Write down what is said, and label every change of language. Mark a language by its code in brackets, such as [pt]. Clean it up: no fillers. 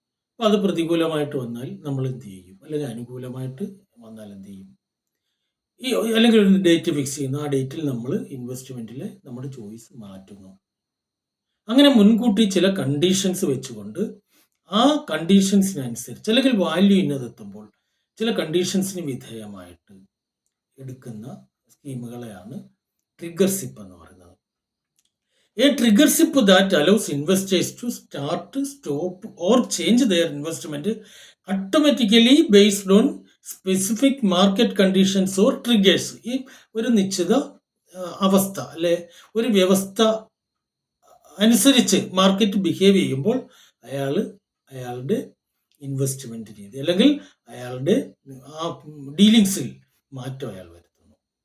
[ml] അപ്പോൾ അത് പ്രതികൂലമായിട്ട് വന്നാൽ നമ്മൾ എന്ത് ചെയ്യും, അല്ലെങ്കിൽ അനുകൂലമായിട്ട് വന്നാൽ എന്ത് ചെയ്യും, അല്ലെങ്കിൽ ഒരു ഡേറ്റ് ഫിക്സ് ചെയ്യുന്നു, ആ ഡേറ്റിൽ നമ്മൾ ഇൻവെസ്റ്റ്മെന്റിലെ നമ്മുടെ ചോയ്സ് മാറ്റുന്നു. അങ്ങനെ മുൻകൂട്ടി ചില കണ്ടീഷൻസ് വെച്ചുകൊണ്ട് ആ കണ്ടീഷൻസിനനുസരിച്ച്, അല്ലെങ്കിൽ വാല്യൂ ഇന്നതെത്തുമ്പോൾ ചില കണ്ടീഷൻസിന് വിധേയമായിട്ട് എടുക്കുന്ന സ്കീമുകളെയാണ് ട്രിഗർഷിപ്പ് എന്ന് പറയുന്നത്. [en] A triggership that allows investors to start, stop or change their investment automatically based on specific market conditions or triggers. [ml] ഈ ഒരു നിശ്ചിത അവസ്ഥ, അല്ലെ ഒരു വ്യവസ്ഥ അനുസരിച്ച് മാർക്കറ്റ് ബിഹേവ് ചെയ്യുമ്പോൾ അയാളുടെ ഇൻവെസ്റ്റ്മെന്റ് രീതി, അല്ലെങ്കിൽ അയാളുടെ ആ ഡീലിങ്സിൽ മാറ്റം അയാൾ വരുത്തുന്നു.